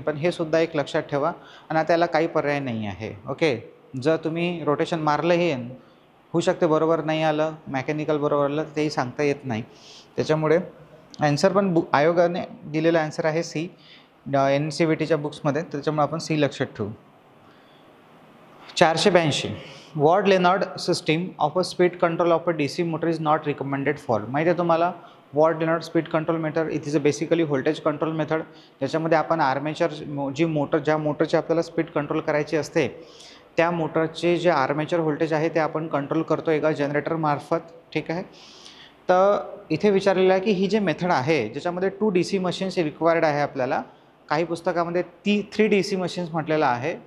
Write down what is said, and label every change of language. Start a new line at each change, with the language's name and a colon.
Marathi: पण हे सुद्धा एक लक्षात ठेवा आणि त्याला काही पर्याय नाही आहे. ओके, जर तुम्ही रोटेशन मारलंही होऊ शकते बरोबर नाही आलं, मेकॅनिकल बरोबर आलं तेही सांगता येत नाही. त्याच्यामुळे ॲन्सर पण आयोगाने दिलेला ॲन्सर आहे C NCVTच्या बुक्समध्ये, त्याच्यामुळे आपण C लक्षात ठेवू.
English: 482 Ward Leonard system of a speed control of a DC motor is not recommended for.
Marathi: माहिती आहे तुम्हाला
English: Ward Leonard speed control method, it is a basically voltage control method.
Marathi: ज्याच्यामध्ये आपण आर्मेचर जी मोटर, ज्या मोटरची आपल्याला स्पीड कंट्रोल करायची असते त्या मोटरचे जे आर्मेचर व्होल्टेज आहे ते आपण कंट्रोल करतो एका जनरेटरमार्फत. ठीक आहे. तर इथे विचारलेलं आहे की ही जे मेथड आहे ज्याच्यामध्ये 2 DC मशीन्स रिक्वायर्ड आहे आपल्याला, काही पुस्तकामध्ये 3 DC मशीन्स म्हटलेलं आहे.